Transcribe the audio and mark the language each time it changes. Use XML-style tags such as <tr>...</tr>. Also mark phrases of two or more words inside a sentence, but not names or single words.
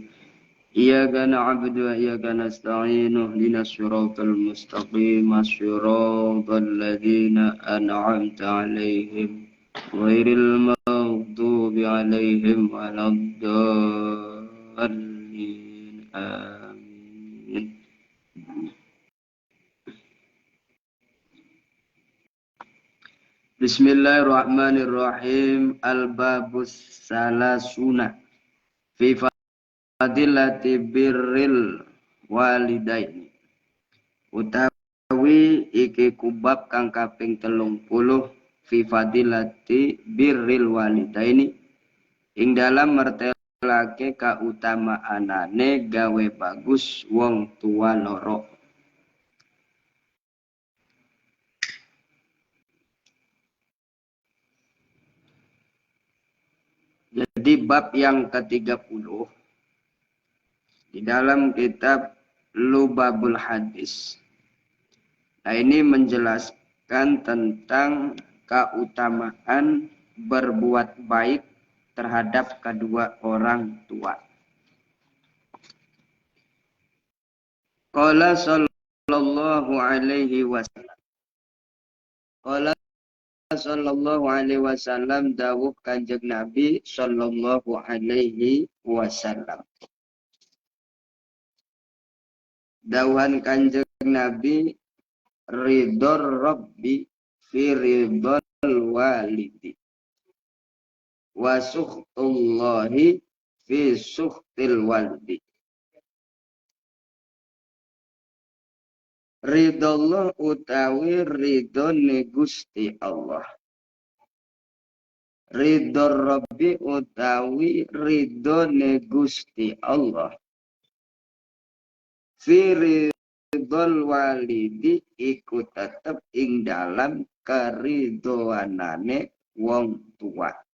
<ar>إياك نعبد وإياك نستعين اهدنا الصراط المستقيم صراط الذين أنعمت عليهم غير المغضوب عليهم ولا الضالين. Amin. بسم الله الرحمن الرحيم. الباب الثلاثون في فضيلة بر الوالدين.</ar> <jv>Utawi iki kubab kang kaping 30</jv> <ar>في فضيلة بر الوالدين</ar> <jv>ing dalam mertelake kautamaanane gawe bagus wong tua loro.</jv> <id>Jadi bab yang ke-30 di dalam kitab Lubabul Hadis. Nah, ini menjelaskan tentang keutamaan berbuat baik terhadap kedua orang tua.</id> <ar>قال صلى الله عليه وسلم. قال صلى الله عليه وسلم,</ar> <jv>dawuh Kanjeng Nabi</jv> <ar>صلى الله عليه وسلم.</ar> <jv>Dawuhan Kanjeng Nabi,</jv> <ar>رضا الرب في رضا الوالد وسخط الله في سخط الوالد.</ar> <jv>Ridollah utawi ridone Gusti Allah.</jv> <ar>رضا الرب</ar> <jv>utawi ridone Gusti Allah.</jv> <ar>في رضا الوالد</ar> <jv>iku tetep ing dalam keridoanane wong tua.</jv>